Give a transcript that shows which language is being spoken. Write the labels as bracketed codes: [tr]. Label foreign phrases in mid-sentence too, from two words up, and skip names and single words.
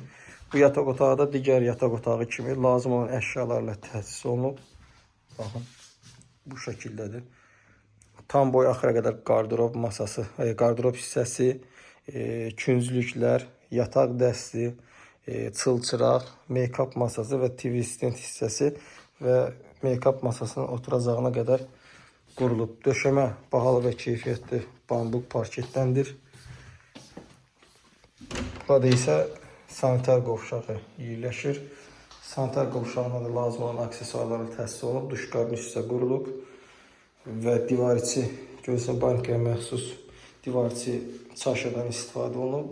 [az] Bu yataq otağı da digər yataq otağı kimi lazım olan əşyalarla təchiz olunub. Baxın, bu şəkildədir. Tam boy axıra qədər qardirob masası, qardirob hissəsi, künclüklər, yataq dəsti, çılçıraq, make-up masası və [en] TV stand [az] hissəsi və make-up masasının oturacağına qədər qurulub. Döşəmə bahalı və keyfiyyətli bambuk parketdəndir. Burada isə sanitar qovşağı yerləşir. Sanitar qovşağına da lazım olan aksesuarlarla təchiz olunub. Duşqabin hissə qurulub və divar içi görürsən bankaya məxsus divar içi çaşırdan istifadə olunub.